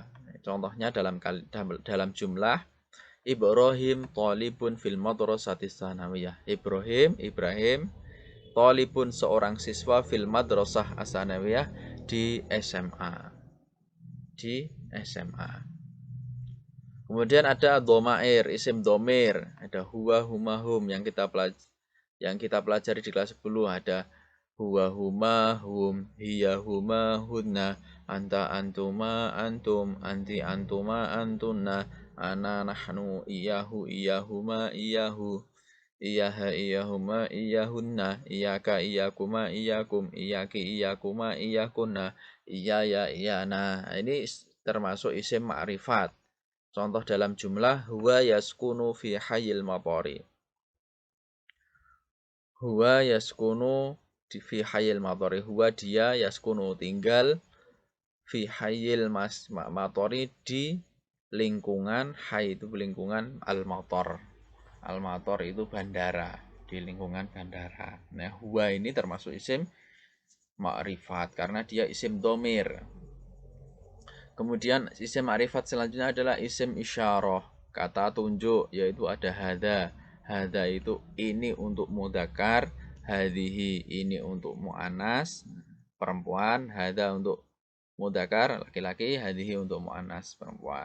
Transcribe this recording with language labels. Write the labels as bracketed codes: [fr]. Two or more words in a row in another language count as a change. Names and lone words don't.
[id] Contohnya dalam jumlah [ar] إبراهيم طالب في المدرسة الثانوية. إبراهيم طالب [id] seorang siswa [ar] في المدرسة الثانوية [id] di SMA. Di SMA. Kemudian ada [ar] ضمائر اسم ضمير, ada هو هما هم [id] yang kita pelajari di kelas 10 ada [ar] هو هما هم هي هما, هن أنت أنتما أنتم أنت أنتما أنتن أنا نحن إياه إياهما إياه إياها, إياهما إياهن إياك إياكما إياكم إياك إياكما إياكن إياي إيانا. [id] Ini termasuk [ar] اسم معرفة. [id] Contoh dalam jumlah [ar] هو يسكن في حي المطار. هو يسكن في حي المطار. [id] Huwa dia yaskunu tinggal [ar] في حي المطار [id] di lingkungan hay itu lingkungan al-matar. Al-matar itu bandara, di lingkungan bandara. Nah, huwa ini termasuk [ar] اسم معرفة [id] karena dia [ar] اسم ضمير. [id] Kemudian [ar] اسم معرفة [id] selanjutnya adalah [ar] اسم إشارة, [id] kata tunjuk, yaitu ada hada. Hada itu ini untuk mudzakkar, hadhihi ini untuk muannas perempuan, hada untuk mudzakkar laki-laki, hadhihi untuk muannas perempuan.